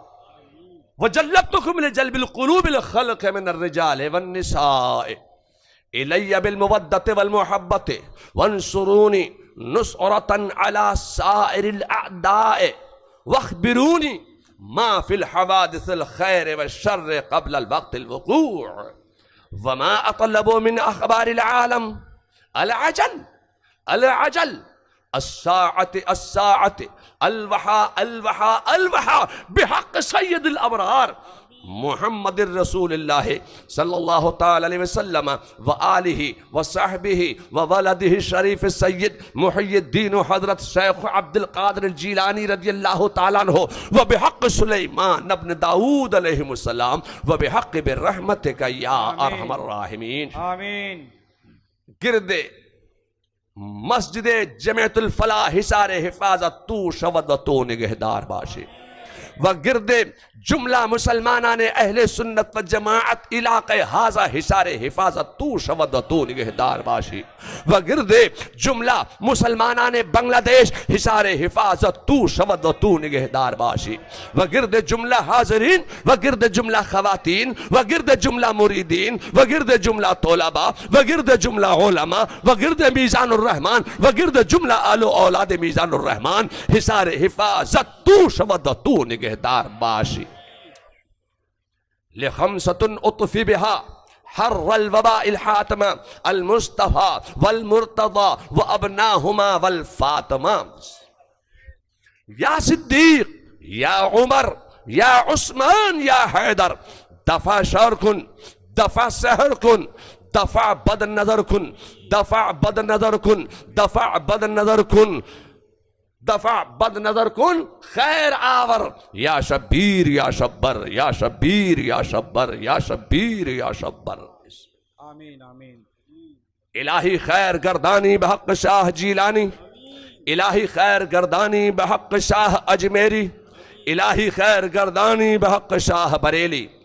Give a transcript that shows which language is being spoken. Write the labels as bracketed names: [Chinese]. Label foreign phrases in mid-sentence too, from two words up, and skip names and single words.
[Arabic] وَجَلَّبْتُكُمْ لِجَلْبِ الْقُلُوبِ الْخَلْقِ مِنَ الرِّجَالِ وَالنِّسَاءِ إِلَيَّ بِالْمُوَدَّةِ وَالْمُحَبَّةِ وَانْصُرُونِي نُصْرَةً عَلَى سَائِرِ الْأَعْدَاءِ وَاخْبِرُونِي مَا فِي الْحَوَادِثِ الْخَيْرِ وَالشَّرِّ قَبْلَ الْوَقْتِ الْوُقُوعِ وَمَا أَطْلَبُوا مِنْ أَخْبَارِ الْعَالَمِ الْعَجَلِ الساعة الوحا بحق سید الابرار محمد الرسول اللہ صلی اللہ تعالی علیہ وسلم وآلہ وصحبہ وولدہ الشریف السید محی الدین حضرت شیخ عبد القادر الجیلانی رضی اللہ تعالیٰ عنہ وبحق سلیمان ابن داود علیہ السلام وبحق برحمتک یا ارحم الراحمین۔ آمین۔ [Persian] گرد مسجد جمعیت الفلاح حصار حفاظت تو شود و تو نگہدار باشی و گرد جملہ مسلمانان اہل سنت و جماعت علاقہ حاضہ حصار حفاظت تو شود و تو نگہدار باشی و گرد جملہ مسلمانان بنگلہ دیش حصار حفاظت تو شود و تو نگہدار باشی و گرد جملہ حاضرین و گرد جملہ خواتین و گرد جملہ مریدین و گرد جملہ طلباء و گرد جملہ علماء و گرد میزان الرحمن و گرد جملہ آل و اولاد میزان الرحمن حصار حفاظت تو شود و تو نگہدار باشی۔ [Arabic] لخمسة اطفی بہا حر الوباء الحاتمہ المصطفى والمرتضى وابناہما والفاطمہ یا صدیق یا [Persian] عمر یا عثمان یا حیدر دفع شر کن دفع سحر کن دفع بد نظر کن دفع بد نظر کن دفع بد نظر کن دفع بد نظر کن خیر آور یا شبیر یا شبر یا شبیر یا شبر یا شبیر یا شبر۔ [Arabic] آمین آمین۔ [Persian] الہی خیر گردانی بحق شاہ جیلانی، الہی خیر گردانی بحق شاہ اجمیری، الہی خیر گردانی بحق شاہ بریلی۔